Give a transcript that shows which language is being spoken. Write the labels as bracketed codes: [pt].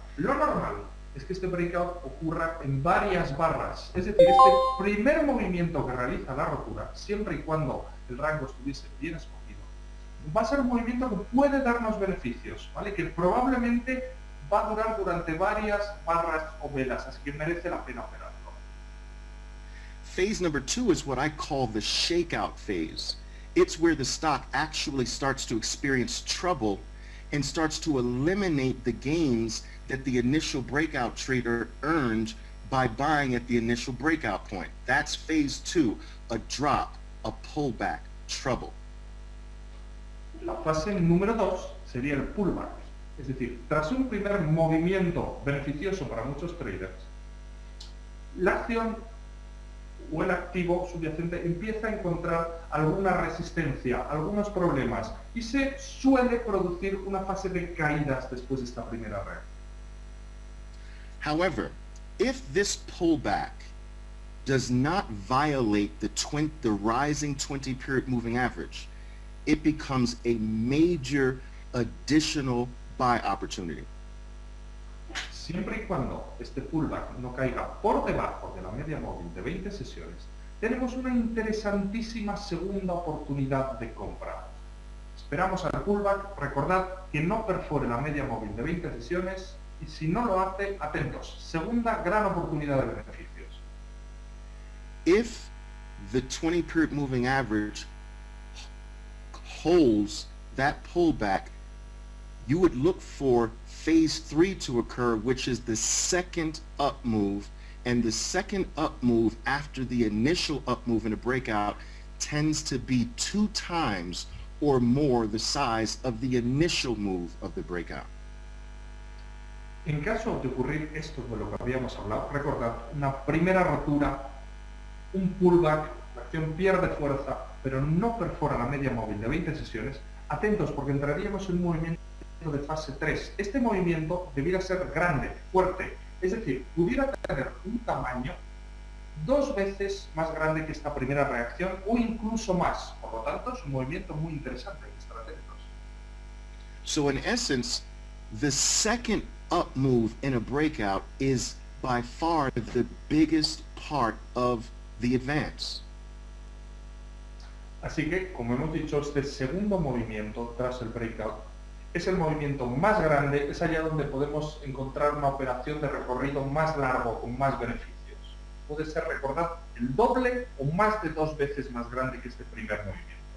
[es] Lo normal es que este breakout ocurra en varias barras, es decir, este primer movimiento que realiza la rotura, siempre y cuando el rango estuviese bien escogido, va a ser un movimiento que puede darnos beneficios, ¿vale? Que probablemente va a durar durante varias barras o velas, así que merece la pena operarlo. [en] Phase number 2 is what I call the shakeout phase. It's where the stock actually starts to experience trouble and starts to eliminate the gains that the initial breakout trader earned by buying at the initial breakout point. That's phase 2, a drop, a pullback, trouble. [es] La fase número 2 sería el pullback, es decir, tras un primer movimiento beneficioso para muchos traders, la acción o el activo subyacente empieza a encontrar alguna resistencia, algunos problemas, y se suele producir una fase de caídas después de esta primera reacción. [en] However, if this pullback does not violate the rising 20-period moving average, it becomes a major additional buy opportunity. [es] Siempre y cuando este pullback no caiga por debajo de la media móvil de 20 sesiones, tenemos una interesantísima segunda oportunidad de compra. Esperamos al pullback, recordad que no perfore la media móvil de 20 sesiones y si no lo hace, atentos, segunda gran oportunidad de beneficios. [en] If the 20-period moving average holds that pullback, you would look for phase 3 to occur, which is the second up move. And the second up move after the initial up move in a breakout tends to be 2 times or more the size of the initial move of the breakout. [es] En caso de ocurrir esto de lo que habíamos hablado, recordad, una primera rotura, un pullback, la acción pierde fuerza, pero no perfora la media móvil de 20 sesiones, atentos porque entraríamos en un movimiento de fase 3. Este movimiento debiera ser grande, fuerte, es decir, pudiera tener un tamaño 2 veces más grande que esta primera reacción o incluso más. Por lo tanto, es un movimiento muy interesante, hay que estar atentos. [en] So in essence, the second up move in a breakout is by far the biggest part of the advance. [es] Así que, como hemos dicho, este segundo movimiento tras el breakout es el movimiento más grande, es allá donde podemos encontrar una operación de recorrido más largo, con más beneficios. Puede ser, recordad, el doble o más de 2 veces más grande que este primer movimiento.